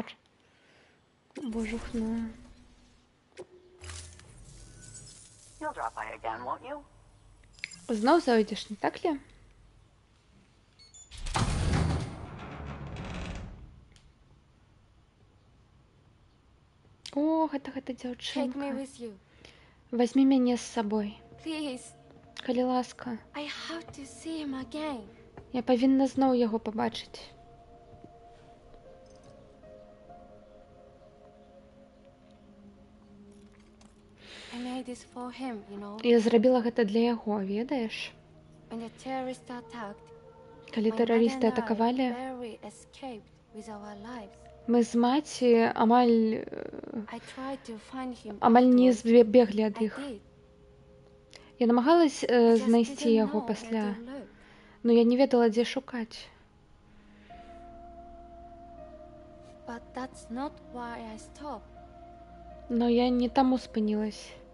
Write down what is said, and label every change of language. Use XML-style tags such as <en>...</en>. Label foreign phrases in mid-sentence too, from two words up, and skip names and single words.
<be>Боже хна.</be> <en>You'll drop by again, won't you?</en> <be>Зноў зайдзеш,</be> <ru>не так ли? О,</ru> <be>гэта</be> <en>Take me</en> <be>дзяўчынка.</be> <en>with you.</en> <be>Вазьмі мяне з сабой.</be> <en>Please.</en> <be>Калі ласка.</be> <en>I have to see him again.</en> <be>Я павінна зноў яго пабачыць.</be> <en>I made this for him, you know.</en> <be>Я зрабіла гэта для яго, ведаеш?</be> <en>When the terrorists attacked,</en> <be>Калі</be> <en>my</en> <be>тэрарысты</be> <en>mother and I</en> <be>атакавалі,</be> <en>barely escaped.</en> <be>Мы з маці амаль не збеглі ад іх. Я намагалась знайсці яго пасля, но я не ведала, дзе шукаць. Но я не таму спынілась.</be>